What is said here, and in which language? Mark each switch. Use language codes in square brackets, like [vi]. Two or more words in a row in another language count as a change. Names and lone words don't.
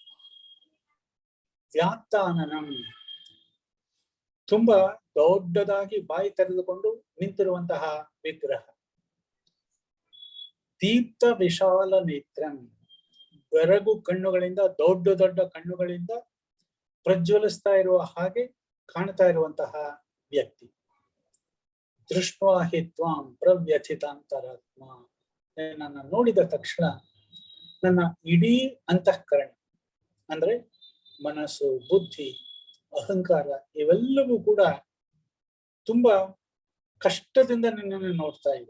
[kn] ವ್ಯಾಪ್ತಾನನಂ ತುಂಬಾ ದೊಡ್ಡದಾಗಿ ಬಾಯಿ ತೆರೆದುಕೊಂಡು ನಿಂತಿರುವಂತಹ ವಿಗ್ರಹ, [sa] ದೀಪ್ತ ವಿಶಾಲ ನೇತ್ರಂ [kn] ಬೆರಗು ಕಣ್ಣುಗಳಿಂದ, ದೊಡ್ಡ ದೊಡ್ಡ ಕಣ್ಣುಗಳಿಂದ ಪ್ರಜ್ವಲಿಸ್ತಾ ಇರುವ ಹಾಗೆ ಕಾಣ್ತಾ ಇರುವಂತಹ ವ್ಯಕ್ತಿ. [sa] ದೃಷ್ಟ್ವಾ ಹಿ ತ್ವಾಂ ಪ್ರವ್ಯಥಿತಾಂತರಾತ್ಮ. [kn] ನನ್ನ ನೋಡಿದ ತಕ್ಷಣ ನನ್ನ ಇಡೀ ಅಂತಃಕರಣ ಅಂದ್ರೆ ಮನಸ್ಸು, ಬುದ್ಧಿ, ಅಹಂಕಾರ ಇವೆಲ್ಲವೂ ಕೂಡ ತುಂಬಾ ಕಷ್ಟದಿಂದ ನಿನ್ನನ್ನು ನೋಡ್ತಾ ಇದೆ.